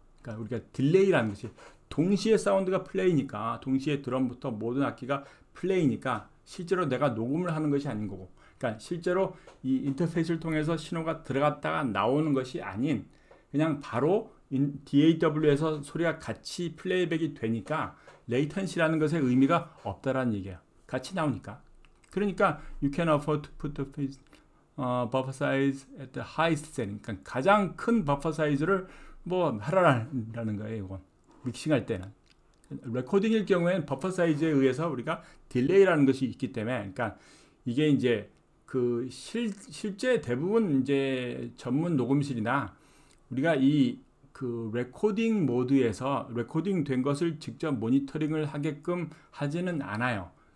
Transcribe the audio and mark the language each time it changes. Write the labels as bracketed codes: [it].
[ko] 그러니까 우리가 딜레이라는 것이 동시에 사운드가 플레이니까 동시에 드럼부터 모든 악기가 플레이니까 실제로 내가 녹음을 하는 것이 아닌 거고, 그러니까 실제로 이 인터페이스를 통해서 신호가 들어갔다가 나오는 것이 아닌 그냥 바로 DAW에서 소리가 같이 플레이백이 되니까 레이턴시라는 것의 의미가 없다라는 얘기예요. 같이 나오니까. 그러니까 [en] you can afford to put the buffer size at the highest setting. [ko] 그러니까 가장 큰 버퍼 사이즈를 뭐 하라라는 거예요. 이건 믹싱할 때는. 레코딩일 경우에는 버퍼 사이즈에 의해서 우리가 딜레이라는 것이 있기 때문에, 그러니까 이게 이제 그 실제 대부분 이제 전문 녹음실이나 우리가 이 그 레코딩 모드에서 레코딩 된 것을 직접 모니터링을 하게끔 하지는 않아요.